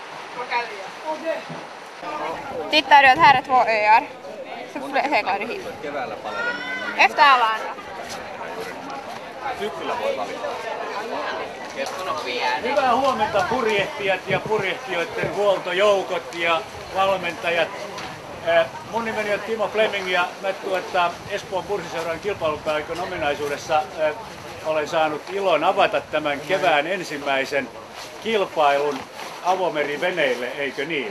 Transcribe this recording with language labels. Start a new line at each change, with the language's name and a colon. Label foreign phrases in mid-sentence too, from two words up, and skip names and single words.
Swedish: Tittar du att här är 2 öar? Så seglar du hit. Efter alla andra.
Finnish: Syksyllä voi valita. Hyvää huomenta purjehtijat ja purjehtijoiden huoltojoukot ja valmentajat. Mun nimeni on Timo Fleming ja mä Espoon Pursiseuran kilpailupäällikön ominaisuudessa olen saanut ilon avata tämän kevään ensimmäisen kilpailun avomeriveneille, eikö niin?